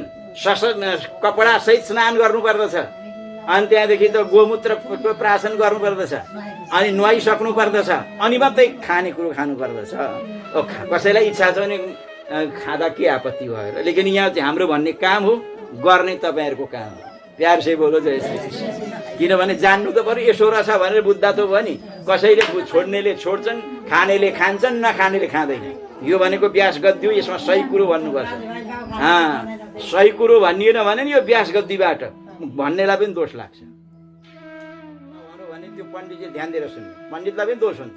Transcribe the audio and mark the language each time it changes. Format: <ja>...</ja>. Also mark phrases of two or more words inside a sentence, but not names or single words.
<ne>कपडा सहित स्नान गर्नु पर्दछ। अनि त्यहाँदेखि त गोमूत्रको प्राशन गर्नु पर्दछ। अनि नुहाइसक्नु पर्दछ अनि मात्रै खाने कुरो खानु पर्दछ। कसैलाई इच्छा छ भने खाँदा के आपत्ति भयो र। लेकिन यहाँ चाहिँ हाम्रो भन्ने काम हो, गर्ने तपाईँहरूको काम हो।</ne> <hi>प्यार से बोलो जय श्री कृष्ण।</hi> <ne>किनभने जान्नु त पर्यो यसो रहेछ भनेर बुझ्दा त भयो नि। कसैले छोड्नेले छोड्छन्, खानेले खान्छन्, नखानेले खाँदैन। यो भनेको व्यास गद्दी हो। यसमा सही कुरो भन्नुपर्छ। सही कुरो भनिएन भने नि यो व्यास गद्दीबाट भन्नेलाई पनि दोष लाग्छ। भने त्यो पण्डितले ध्यान दिएर सुन्नु, पण्डितलाई पनि दोष हुन्छ।</ne>